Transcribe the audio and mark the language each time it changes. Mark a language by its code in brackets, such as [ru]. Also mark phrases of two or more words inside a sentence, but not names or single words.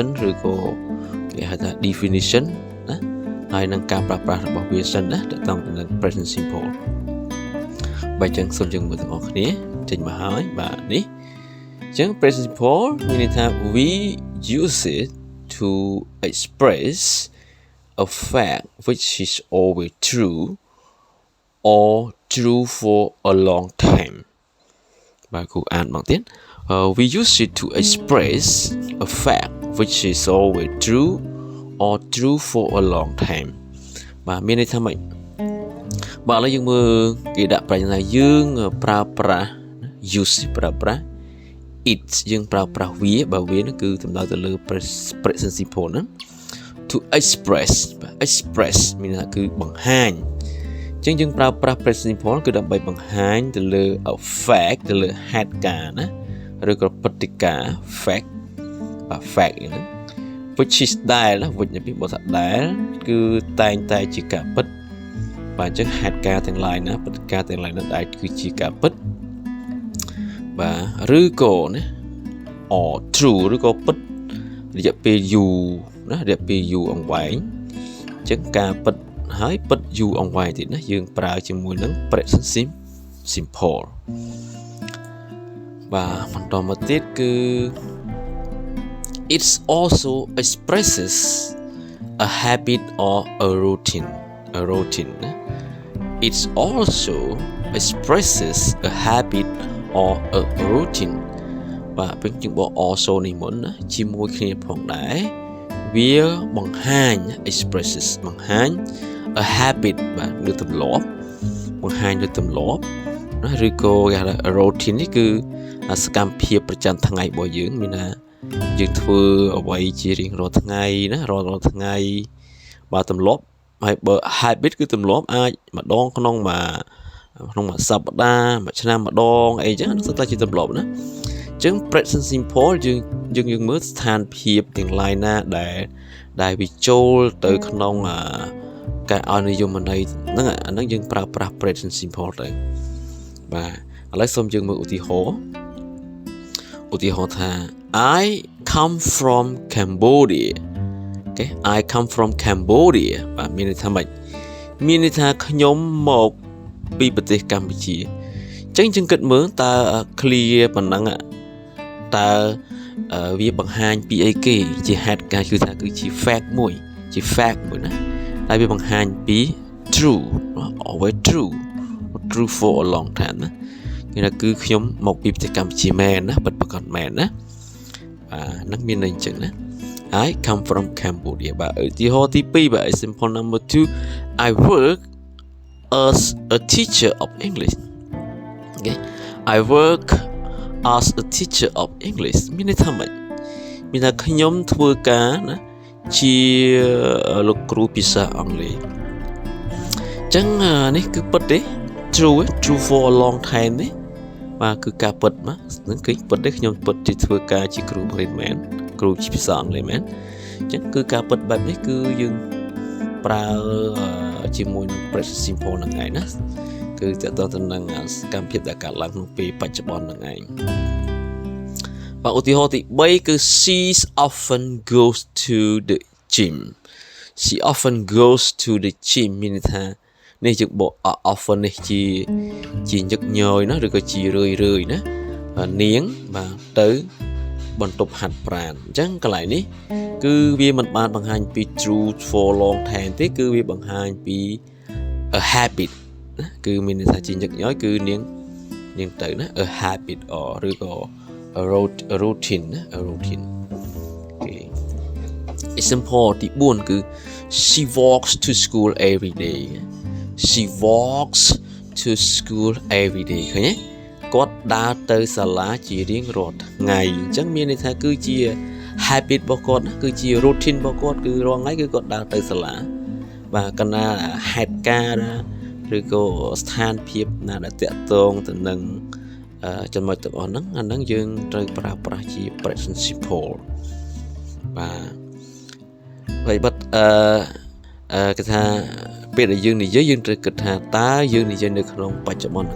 [km] ឬក៏គេហៅថា definition ណាហើយនឹងការប្រើប្រាស់របស់វាសិនណាតើតើនឹង [en] present simple [km] បើអញ្ចឹងសូមយើងមើលទាំងអស់គ្នាចេញមកហើយបាទនេះអញ្ចឹង [en] present simple [km] មានន័យថា [en] we use it to express a fact which is always true or true for a long time [km] បាទគ្រូអានមកទៀត [en] we use it to express a fact which is always true or true for a long time បាទ [km] មានន័យថាម៉េចបាទឥឡូវយើងមើលគេដាក់ប្រញ្ញាថាយើងប្រើប្រាស់ use ប្រើប្រាស់ it យើងប្រើប្រាស់វាបើវា នោះគឺសំដៅទៅលើ [en] present simple [km] ហ្នឹង [en] to express [km] បាទ express មានន័យថាគឺបង្ហាញអញ្ចឹងយើងប្រើប្រាស់ [en] present simple [km] គឺដើម្បីបង្ហាញទៅលើ [en] a fact [km] ទៅលើហេតុការណ៍ណាឬក៏ព្រឹត្តិការណ៍ fact បាទ fact ហ្នឹង [en] which is [km] ដែលណា which នេះបើថាដែលគឺតែងតែជាការពិតបាទអញ្ចឹងហេតុការណ៍ទាំងឡាយណាព្រឹត្តិការណ៍ទាំងឡាយនោះដែលគឺជាការពិត បាទឬក៏ណា [en] or true [km] ឬក៏ពិតរយៈពេលយូរណារយៈពេលយូរអង្វែងអញ្ចឹងការពិតហើយពិតយូរអង្វែងទៀតណាយើងប្រើជាមួយនឹង present simple បាទបន្តមកទៀតគឺ [en] it also expresses a habit or a routine ណា it also expresses a habit or a routine [km] បាទពេលជាងបក [en] also [km] នេះមុនណាជាមួយគ្នាផងដែរវាបង្ហាញ expresses បង្ហាញ [en] a habit [km] បាទឬទម្លាប់បង្ហាញឬទម្លាប់ណាឬក៏គេហៅថា routine នេះគឺសកម្មភាពប្រចាំ ថ្ងៃរបស់យើងមានថាយើងធ្វើអ្វីជារៀងរាល់ថ្ងៃណារាល់ថ្ងៃបាទទម្លាប់ហើយបើ habit គឺទម្លាប់អាចម្ដងក្នុងមួយសប្តាហ៍មួយ ឆ្នាំម្ដងអីចឹងនោះតែជាទម្លាប់ណាអញ្ចឹង [en] present simple [km] យើងមើលស្ថានភាពទាំង line ណាដែលវាចូលទៅក្នុង ការឲ្យនិយមន័យហ្នឹងអាហ្នឹងយើងប្រើប្រាស់ [en] present simple [km] ទៅបាទឥឡូវសូម យើងមើលឧទាហរណ៍ថា [en] I come from Cambodia okay I come from Cambodia [km] បាទមានន័យថាម៉េចមានន័យថាខ្ញុំមកពីប្រទេសកម្ពុជាអញ្ចឹងយើងគិតមើលតើ clear ប៉ុណ្ណឹងតើវាបង្ហាញពីអីគេជាហេតុការណ៍គឺថាគឺជា fact មួយណាតែវាបង្ហាញពី [en] true always true for a long time [km] ណាគេថាគឺខ្ញុំមកពីប្រទេសកម្ពុជាមែនណាពិតប្រាកដមែនណាបាទនឹងមានន័យអញ្ចឹងណា [en] I come from Cambodia [km] បាទឧទាហរណ៍ទី2បាទ [en] example number 2 I work as a teacher of English okay I work as a teacher of English [km] មានន័យថាម៉េចមានថាខ្ញុំធ្វើការណាជាលោកគ្រូភាសាអ ង់គ្លេសអញ្ចឹងនេះគឺពិតទេ [en] true for a long time [km] នេះបាទគឺការពិតមកនឹងគឺពិតទេខ្ញុំ ពិតជាធ្វើការជាគ្រូបង្រៀនមែនគ្រូភាសាអង់គ្លេសមែនអញ្ចឹងគឺការពិតបែបនេះគឺយើងប្រើជាមួយនឹង [en] present simple [km] ហ្នឹងឯងណាគឺតើតើទៅនឹងសកម្មភាពដែលកើតឡើងក្នុងពេលបច្ចុប្បន្នហ្នឹងឯងបាទឧទាហរណ៍ទី3គឺ [en] she often goes to the gym she often goes to the gym [km] មានន័យថា នេះយើងបក often នេះជាញឹកញយណាឬក៏ជារឿយណានាងបាទទៅបន្ទប់ហាត់ប្រាណអញ្ចឹងកន្លែងនេះគឺវាមិនបានបង្ហាញពី [en] true for long time [km] ទេគឺវាបង្ហាញពី [en] a habit [km] ណាគឺមានន័យថាជាញឹកញយគឺនាងទៅណា [en] a habit or [km] ឬក៏ [en] a routine [km] ណា [en] a routine [km] អូខេ example ទី4គឺ [en] she walks to school every day she walks to school every day [km] ឃើញទេគាត់ដើរទៅសាលាជារៀងរាល់ថ្ងៃអញ្ចឹងមានន័យថាគឺជា habit របស់គាត់គឺជា routine របស់គាត់គឺរាល់ថ្ងៃគឺគាត់ដើរទៅសាលាបាទកណ្ដាលហេតុការណ៍ឬក៏ស្ថាន ភាពណាដែលតាក់ទងទៅនឹងចំណុចទាំងអស់ហ្នឹងអាហ្នឹងយើងត្រូវប្រើប្រាស់ជា [en] present simple [km] បាទហើយបាត់គេថាពេលដែលយើងនិយាយយើងត្រូវគិតថាតើយើងនិយាយនៅក្នុងបច្ចុប្បន្ន